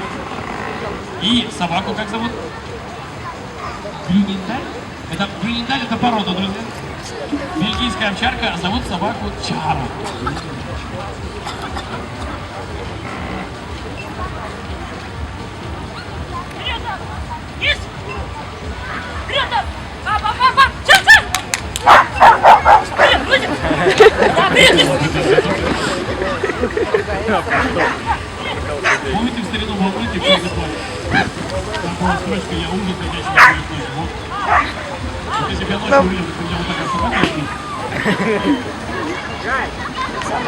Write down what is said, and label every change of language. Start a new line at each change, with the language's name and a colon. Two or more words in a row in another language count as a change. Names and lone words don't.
Russian: И собаку как зовут? Грюнендаль? Грюнендаль это порода, друзья. Бельгийская овчарка, а зовут собаку Чара. Вперед! Низ! Вперед! Ба, ба, ба, ба! Ча, ча! Вперед, вперед! Да, вперед, низ! Помните в старину в Алмате, как это было? Там была строчка «Я ужас, ходячий на ночью». Вот. Вот если бы я ночью увидел, что у меня вот такая собака летит.